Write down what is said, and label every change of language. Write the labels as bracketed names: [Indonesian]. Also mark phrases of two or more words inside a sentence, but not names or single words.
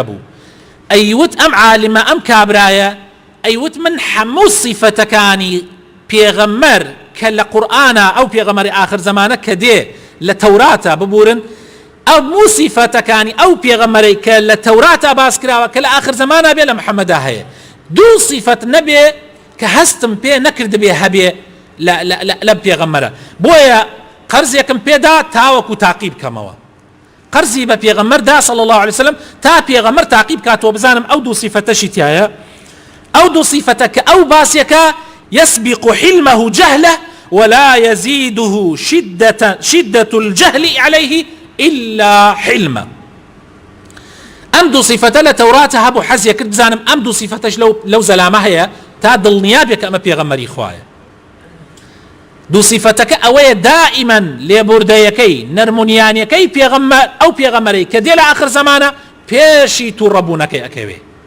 [Central Kurdish] بوو ئەیوت ئەم عالمە ئەم کابرایە ئەیوت من هەموو صیفەتەکانی پێغەمبەر کە لە قورئانە ئەو پێغەمبەری ئاخر زەمانە کە دێ لە تەوراتە ببورن هەموو صیفەتەکانی ئەو پێغەمبەرەی کە لە تەوراتە باس کراوە کە لە ئاخر زەمانە بێ لە محەممەدا هەیە دوو صیفەت نەبێ کە هەستم پێ نەکرد بێ هەبێ لە پێغەمبەرە. بۆیە قەرزێکم پێدا تاوەکو تاقی بکەمەوە. قەرزی بە پێغەمبەردا [Arabic] صلی الله عليه وسلم [Central Kurdish] تا پێغەمبەر تاقی بکاتەوە بزانم ئەو دوو صیفەتەشی تایە. ئەو دوو صیفەتە کە ئەو باسیەکە [Arabic] يسبق حلمه جهله ولا يزيده شدة الجهل عليه إلا حلما. [Central Kurdish] ئەم دوو صیفەتە لە تەوراتە هەبوو حەزیە کرد بزانم ئەم دوو صیفەتەش لەو زەلامە هەیە تا دڵنیابێت کە ئەمە پێغەمبەری خوایە. دوو صیفەتەکە ئەوەیە دائیمەن لێبوردەیەکەی نەرمونیانیەکەی پێغەمبەر ئەو پێغەمبەرەی کە دێ لە ئاخر زەمانە پێشی تووڕەبوونەکەی ئەکەوێ.